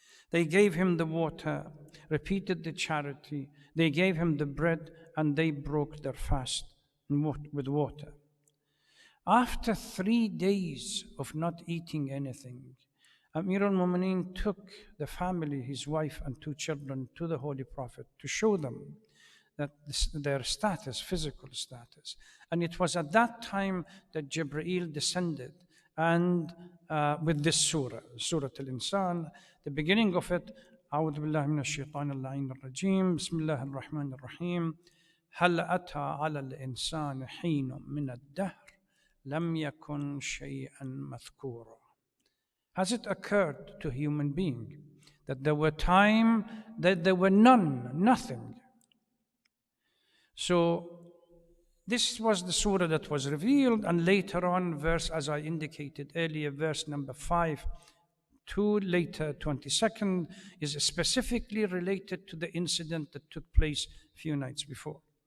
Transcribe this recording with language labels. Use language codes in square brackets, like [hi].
[en] They gave him the water, repeated the charity, they gave him the bread, and they broke their fast with water. After 3 days of not eating anything, Amir al-Mu'mineen took the family, his wife and 2 children, to the Holy Prophet to show them that their status, physical status. And it was at that time that Jibreel descended, and with this surah, Surah Al-Insan, the beginning of it, [ar] أعوذ بالله من الشيطان اللعين الرجيم بسم الله الرحمن الرحيم هل أتى على الإنسان حين من الدهر لم يكن شيئا مذكورا. [en] Has it occurred to a human being that there were time that there were nothing? So this was the surah that was revealed, and later on, verse, as I indicated earlier, verse number 5 to later 22nd, is specifically related to the incident that took place a few nights before.